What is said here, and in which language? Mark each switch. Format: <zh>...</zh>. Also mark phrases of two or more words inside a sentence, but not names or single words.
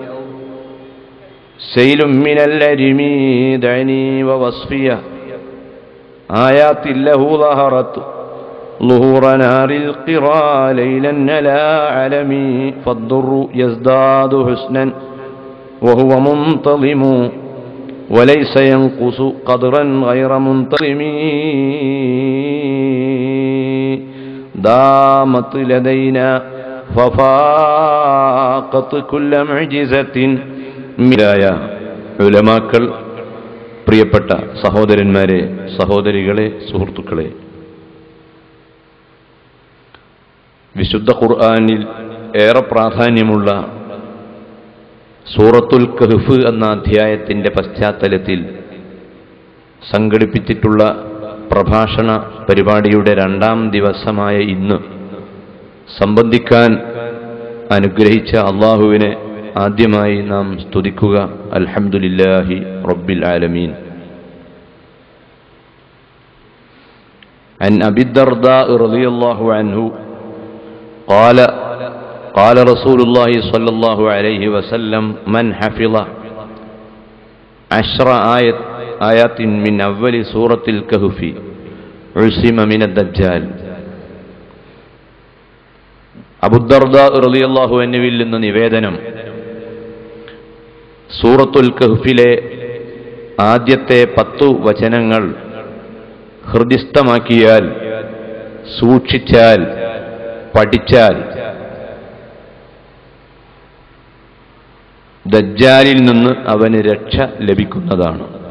<ar>سيل من الأرم دعني ووصفيه آيات له ظهرت ظهور نار القرى ليلا على علمي فالضر يزداد حسنا وهو منتظم وليس ينقص قدرا غير منتظم دامت لدينا ففاقت كل معجزة</ar> <ml>മിലായ ഉലമാക്കൾ പ്രിയപ്പെട്ട സഹോദരന്മാരെ, സഹോദരികളെ, സുഹൃത്തുക്കളെ, വിശുദ്ധ ഖുർആനിൽ ഏറെ പ്രാധാന്യമുള്ള സൂറത്തുൽ കഹ്ഫ് എന്ന അധ്യായത്തിൻ്റെ പശ്ചാത്തലത്തിൽ സംഘടിപ്പിച്ചിട്ടുള്ള പ്രഭാഷണ പരിപാടിയുടെ 2ാം ദിവസമായ ഇന്ന് സംബന്ധിക്കാൻ അനുഗ്രഹിച്ച അല്ലാഹുവിനെ ആദ്യമായി നാം സ്തുതിക്കുക.</ml> <ar>الحمد لله رب العالمين. عن أبي الدرداء رضي الله عنه قال رسول الله صلى الله عليه وسلم من حفظ 10 آيات من أول سورة الكهف عصم من الدجال.</ar> <ml>അബൂ ദർദാ</ml> <ar>رضي الله عنه</ar> <ml>നിന്ന് നിവേദനം, സൂറത്തുൽ കഹ്ഫിലെ ആദ്യത്തെ 10 വചനങ്ങൾ ഹൃദിസ്ഥമാക്കിയാൽ, സൂക്ഷിച്ചാൽ, പഠിച്ചാൽ ദജ്ജാലിൽ നിന്ന് അവന് രക്ഷ ലഭിക്കുന്നതാണ്.</ml>